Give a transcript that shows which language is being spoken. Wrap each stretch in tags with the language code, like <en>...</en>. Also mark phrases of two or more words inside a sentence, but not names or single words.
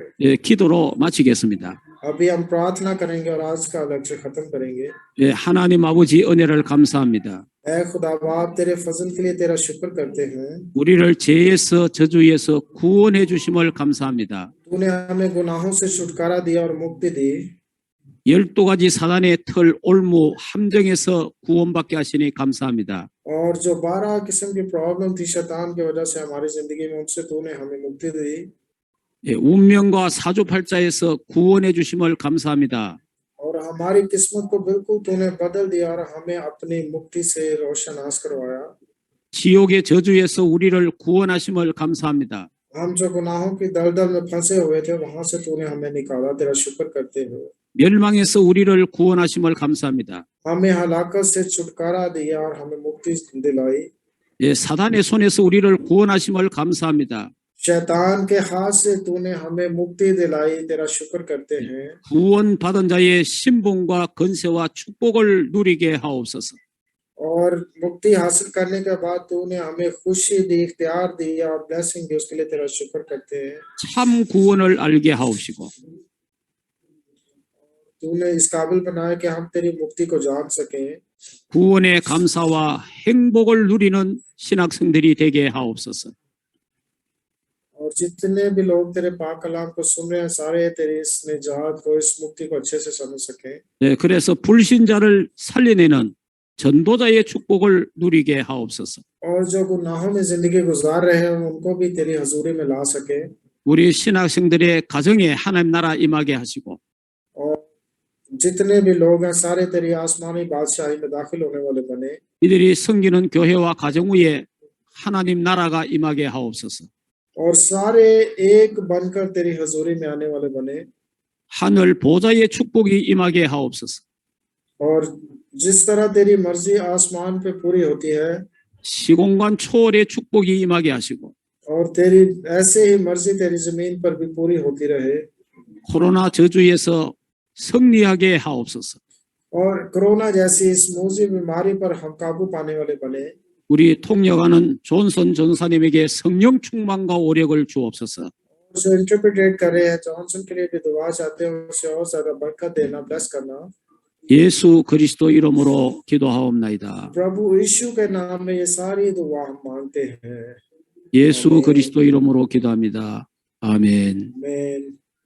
<ko>예, 기도로 마치겠습니다.</ko> <hi>अभी हम प्रार्थना करेंगे और आज का लेक्चर खत्म करेंगे।</hi> <ko>예, 하나님 아버지 은혜를 감사합니다.</ko> <hi>ऐ खुदा बाप तेरे फजल के लिए तेरा शुक्र करते हैं।</hi> <ko>우리를 죄에서 저주에서 구원해 주심을 감사합니다.</ko> <hi>तूने हमें गुनाहों से छुटकारा दिया और मुक्ति दी</hi> <ko>12가지 사단의 털 올무 함정에서 구원받게 하시니 감사합니다.</ko> <hi>और जो 12 किस्म की प्रॉब्लम थी शैतान की वजह से हमारी जिंदगी में उनसे तूने हमें मुक्ति दी</hi> <ko>예, 운명과 사주팔자에서 구원해 주심을 감사합니다.</ko> <hi>और हमारी किस्मत को बिल्कुल तूने बदल दिया और हमें अपनी मुक्ति से रोशनास करवाया।</hi> <ko>지옥의 저주에서 우리를 구원하심을 감사합니다.</ko> <hi>हम जो गुनाहों की दलदल में फंसे हुए थे वहां से तूने हमें निकाला, तेरा शुक्र करते हो।</hi> <ko>멸망에서 우리를 구원하심을 감사합니다.</ko> <hi>हमें हलाकत से छुटकारा दिया और हमें मुक्ति दिलाई।</hi> <ko>예, 사단의 손에서 우리를 구원하심을 감사합니다.</ko> <hi>शैतान के हाथ से तूने हमें मुक्ति दिलाई, तेरा शुक्र करते हैं।</hi> <ko>구원받은 자의 신분과 건세와 축복을 누리게 하옵소서.</ko> <hi>और मुक्ति हासिल करने के बाद तूने हमें खुशी दी, इख्तियार दिया और ब्लेसिंग दी, उसके लिए तेरा शुक्र करते हैं।</hi> <ko>참 구원을 알게 하옵시고</ko> <hi>तूने इस काबिल बनाया कि हम तेरी मुक्ति को जान सकें</hi> <ko>구원의 감사와 행복을 누리는 신학생들이 되게 하옵소서.</ko> <hi>और जितने भी लोग तेरे पाक कलाम को सुन रहे हैं सारे तेरी इस निजात को, इस मुक्ति को अच्छे से समझ सकें।</hi> <ko>네, 그래서 불신자를 살려내는 전도자의 축복을 누리게 하옵소서.</ko> <hi>और जो गुनाहों में जिंदगी गुजार रहे हैं उनको भी तेरी हजूरी में ला सके</hi> <ko>우리 신학생들의 가정에 하나님 나라 임하게 하시고</ko> <hi>और जितने भी लोग हैं सारे तेरी आसमानी बादशाही में दाखिल होने वाले बने</hi> <ko>이들이 섬기는 교회와 가정 위에 하나님 나라가 임하게 하옵소서.</ko> <hi>और सारे एक बनकर तेरी हजूरी में आने वाले बने</hi> <ko>하늘 보좌의 축복이 임하게 하옵소서.</ko> <hi>और जिस तरह तेरी मर्जी आसमान पे पूरी होती है</hi> <ko>시공간 초월의 축복이 임하게 하시고</ko> <hi>और तेरी ऐसे ही मर्जी तेरी जमीन पर भी पूरी होती रहे</hi> <ko>코로나 저주에서 승리하게 하옵소서.</ko> <hi>और कोरोना जैसी इस मूजी बीमारी पर हम काबू पाने वाले बने</hi> <ko>우리 통역하는 존슨 전사님에게 성령 충만과 오력을 주옵소서.</ko> <hi>जो इंटरप्रेट कर रहे हैं जॉनसन के लिए भी दुआ चाहते हैं उसे और ज्यादा बरकत देना, ब्लेस करना।</hi> <ko>예수 그리스도 이름으로 기도하옵나이다.</ko> <hi>प्रभु यीशु के नाम में ये सारी दुआ हम मांगते हैं।</hi> <ko>예수 그리스도 이름으로 기도합니다. 아멘.</ko> <hi>आमीन।</hi>